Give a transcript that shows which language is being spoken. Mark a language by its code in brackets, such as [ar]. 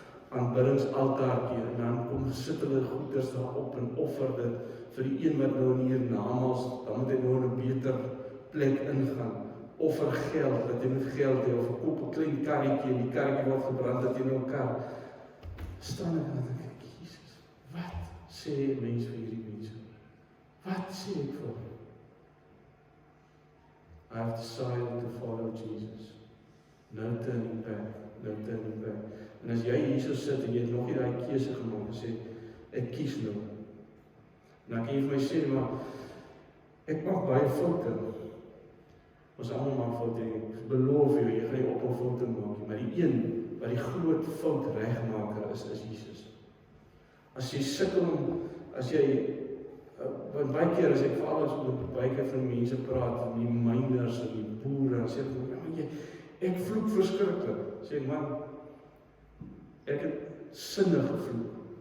[af] aanbiddingsaltaartjie, en dan kom sit hulle goeders daar op en offer dit vir die een wat nou in hiernamaals, dan moet hy nou in 'n beter plek ingaan, offer geld, dat hy moet geld hê, of koop 'n klein karretjie, en die karretjie word gebrand, dat hy nou kan, staan ek en dink, Jesus, wat sê mens vir hierdie mense? Wat sê ek vir hulle? [en] I have decided to follow Jesus. No turning back, no turning back. [af] En as jy hier so sit en jy het nog nie daai keuse gemaak en sê, ek kies nou. En dan kan jy vir my sê, maar ek maak baie foute. Ons almal maak foute, ek beloof jou, jy gaan nie ophou foute maak, maar die een wat die groot fout regmaker is Jesus. As jy sukkel, as jy want baie keer as ek veral as met baie keer van mense praat, die myners en die boere, en sê ek vloek verskriklik. Sê ek, man, ek het sinne gevloek.